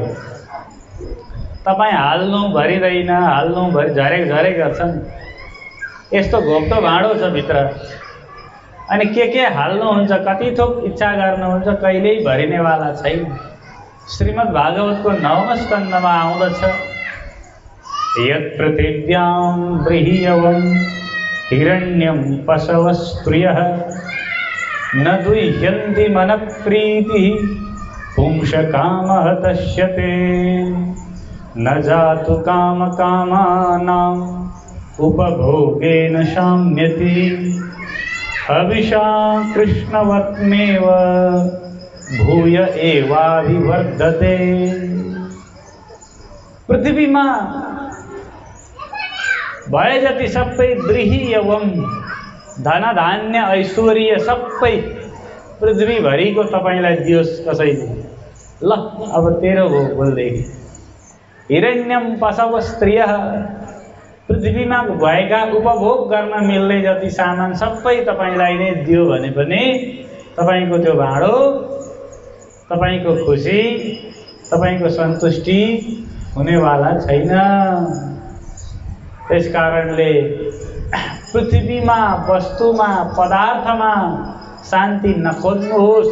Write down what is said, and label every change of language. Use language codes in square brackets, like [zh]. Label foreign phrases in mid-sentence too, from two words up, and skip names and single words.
[ne] तपाईँ हाल्नु भरिँदैन, हाल्नु भरि झरे गर्छन्। यस्तो घोप्टो भाँडो छ भित्र। अनि के हाल्नुहुन्छ, कति थोक इच्छा गर्नुहुन्छ, कहिल्यै भरिनेवाला छैन। श्रीमद् भागवतको 9औं स्कन्धमा आउँदछ, [sa] यत् पृथिव्यां बृहियवं हिरण्यं पशवस्त्रियः न दुह्यन्ति मनप्रीतिः पुंसकामः तस्यते न जातु कामकामानाम् उपभोगेन शाम्यति हविषा कृष्णवत्मेव भूय एवाभिवर्धते। [ne] पृथ्वीमा भए जति सबै ब्रीही एवं धन धान्य ऐश्वर्य सबै पृथ्वीभरिको तपाईलाई दियोस् कसैले। ल अब तेरो हो बोल्दैछ। [sa] हिरण्यम पशव स्त्रियः, [ne] पृथ्वीमा भएका उपभोग गर्न मिल्ने जति सामान सबै तपाईलाई नै दियो भने पनि तपाईको त्यो भाँडो, तपाईको खुसी, तपाईको सन्तुष्टि हुनेवाला छैन। त्यस कारणले पृथ्वीमा, वस्तुमा, पदार्थमा शान्ति नखोज्नुहोस्।